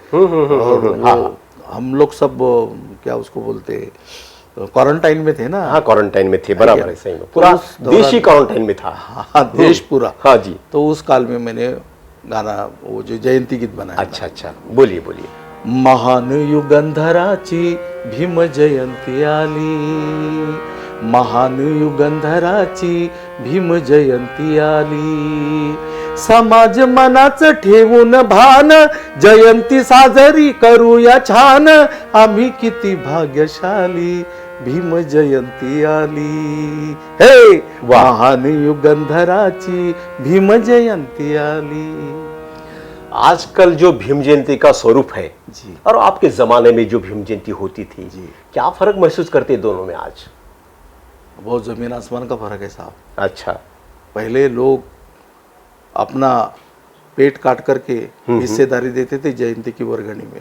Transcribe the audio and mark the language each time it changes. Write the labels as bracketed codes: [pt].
[hi] और वो हम लोग सब क्या उसको बोलते, क्वारंटाइन में थे ना। हाँ, क्वारंटाइन में थे, बराबर है, सही में पूरा तो देश ही क्वारंटाइन में था। हाँ, देश पूरा। हाँ जी। तो उस काल में मैंने गाना वो जो जयंती गीत बनाया। अच्छा अच्छा, बोलिए बोलिए। [mr] महान युगंधराची भीम जयंती आली, महान युगंधराची भीम जयंती आली, समाज मनाच ठेवून भान, जयंती साजरी करूया छान, आम्ही किती भाग्यशाली, भीम जयंती आली। हे महान युगंधराची भीम जयंती आली। [hi] आजकल जो भीम जयंती का स्वरूप है जी, और आपके जमाने में जो भीम जयंती होती थी जी, क्या फर्क महसूस करते हैं दोनों में आज? बहुत जमीन आसमान का फर्क है साहब। अच्छा। पहले लोग अपना पेट काट करके हिस्सेदारी देते थे जयंती की वर्गणी में।